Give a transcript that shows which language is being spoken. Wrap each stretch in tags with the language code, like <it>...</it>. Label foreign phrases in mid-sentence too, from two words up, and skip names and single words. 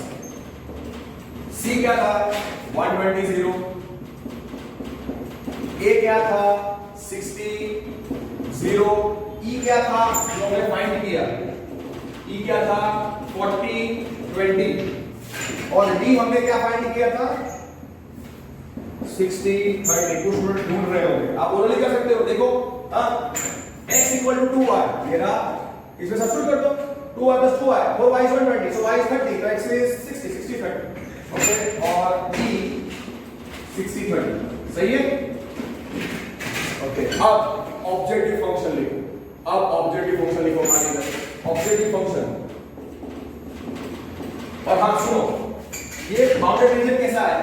<hi>C क्या था 120, A क्या था 60, 0, E क्या था जो हमने फाइंड किया, E क्या था 40, 20, और D हमने क्या फाइंड किया था 60, 30। कुछ स्टूडेंट ढूंढ रहे होंगे, आप ओरली कर सकते हो। देखो x</hi> <en>equal to</en> <hi>2y, ये रहा, इसमें सब्स्टिट्यूट कर दो,</hi> <en>2y plus 2y, 4y is 120, so y is 30, तो x is 60, 60, 30।</en> <hi>ओके, और d 60, 30, सही है। ओके, अब</hi> <en>objective function</en> <hi>लिखो, अब</hi> <en>objective function</en> <hi>लिखो, मान लीजिए</hi> <en>objective function.</en> <hi>और हाँ सुनो, ये</hi> <en>bounded region</en> <hi>कैसा है?</hi>